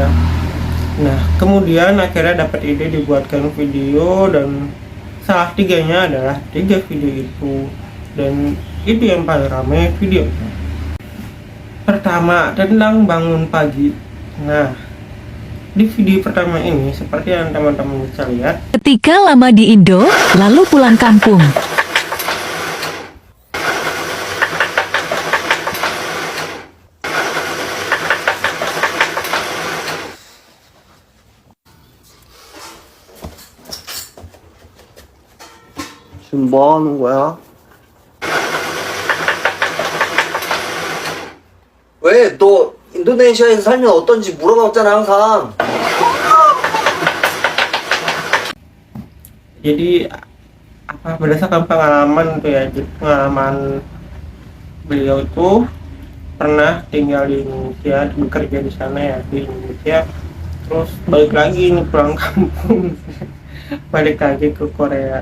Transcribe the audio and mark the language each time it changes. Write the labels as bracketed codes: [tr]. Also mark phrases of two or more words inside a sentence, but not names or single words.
[id] Nah, kemudian akhirnya dapat ide dibuatkan video, dan salah tiganya adalah 3 video itu, dan itu yang paling ramai videonya. Pertama, tentang bangun pagi. Nah, di video pertama ini seperti yang teman-teman bisa lihat, Ketika lama di Indo, lalu pulang kampung. [ko] 지금 뭐 하는 거야? 왜? 너 인도네시아에서 살면 어떤지 물어봤잖아, 항상. [id] jadi berdasarkan pengalaman tuh ya, pengalaman beliau itu pernah tinggal di Indonesia, bekerja di sana ya, di Indonesia, terus balik lagi nih pulang kampung balik lagi ke Korea.